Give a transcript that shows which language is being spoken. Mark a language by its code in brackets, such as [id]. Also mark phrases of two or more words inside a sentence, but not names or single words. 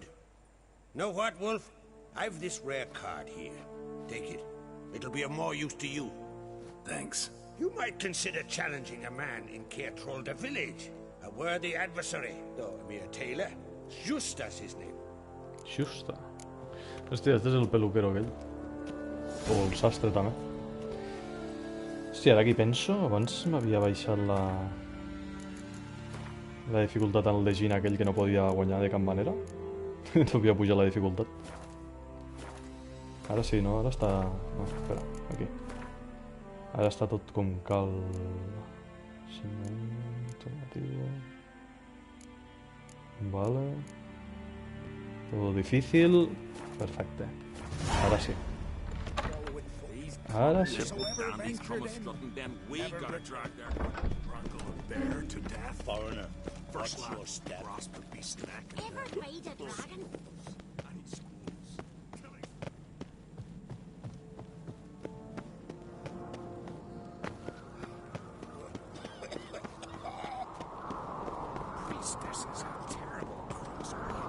[en] Know what, Wolf? I've this rare card here. Take it. It'll be of more use to you. Thanks. You might consider challenging a man in Caertrolda village. A worthy adversary, though a mere tailor. Justa's his name. Justa. [ca] Hòstia, este és el peluquero aquell. O el sastre també. Hòstia, ara que hi penso, abans m'havia baixat la dificultat en el de Gina, aquell que no podia guanyar de cap manera. T'havia pujat la dificultat. Ara sí, no? Ara està... No, espera, aquí. Ara està tot com cal... Alternatiu... [es] Vale... Todo difícil... [ca] Perfecte. Ara sí. Ara sí. [en] Foreigner, watch your step. Ever ride a dragon? Priestesses are terrible crews, are you?